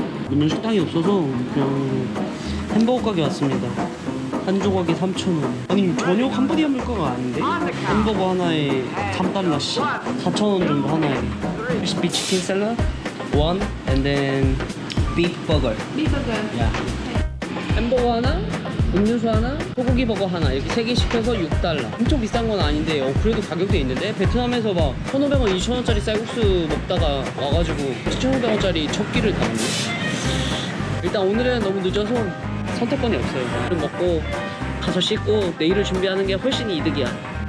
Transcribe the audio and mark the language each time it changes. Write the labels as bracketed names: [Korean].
[Korean] 오늘 식당이 없어서 그냥 햄버거 가게 왔습니다. 한 조각에 3,000원. 아니 전혀 캄보디아 물가가 아닌데? 햄버거 하나에 $3씩 4,000원 정도 하나에. [English] Beef chicken salad, one, and then beef burger. Beef burger. Yeah. [Korean] 햄버거 하나, 음료수 하나, 소고기 버거 하나 이렇게 3개 시켜서 $6. 엄청 비싼 건 아닌데 그래도 가격도 있는데 베트남에서 막 1,500원, 2,000원짜리 쌀국수 먹다가 와가지고 7,500원짜리 첫 끼를 다 먹네. 일단 오늘은 너무 늦어서 선택권이 없어요. 그럼 먹고 가서 씻고 내일을 준비하는 게 훨씬 이득이야.